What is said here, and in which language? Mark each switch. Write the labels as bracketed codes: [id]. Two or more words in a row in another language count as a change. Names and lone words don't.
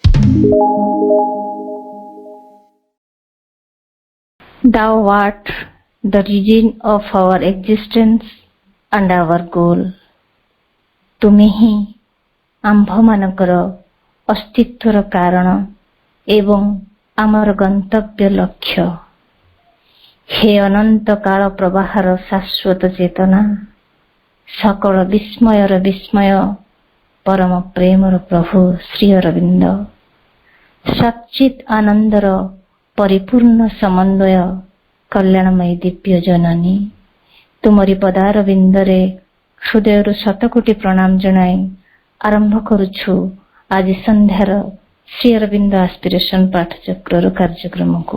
[en] Thou art the reason of our existence and our goal. [or] ତୁମେ ହିଁ ଆମ୍ଭମାନଙ୍କର ଅସ୍ତିତ୍ୱର କାରଣ ଏବଂ ଆମର ଗନ୍ତବ୍ୟ ଲକ୍ଷ୍ୟ। ହେ ଅନନ୍ତ କାଳ ପ୍ରବାହର ଶାଶ୍ୱତ ଚେତନା, ସକଳ ବିସ୍ମୟର ବିସ୍ମୟ, ପରମ ପ୍ରେମର ପ୍ରଭୁ ଶ୍ରୀ ଅରବିନ୍ଦ, ସଚ୍ଚିତ୍ ଆନନ୍ଦର ପରିପୂର୍ଣ୍ଣ ସମନ୍ୱୟ, କଲ୍ୟାଣମୟୀ ଦିବ୍ୟ ଜନନୀ, ତୁମରି ପଦାରବିନ୍ଦରେ ହୃଦୟରୁ ଶତକୋଟି ପ୍ରଣାମ ଜଣାଇ ଆରମ୍ଭ କରୁଛୁ ଆଜି ସନ୍ଧ୍ୟାର ଶ୍ରୀ ଅରବିନ୍ଦ ଆସ୍ପିରେସନ ପାଠଚକ୍ରର କାର୍ଯ୍ୟକ୍ରମକୁ।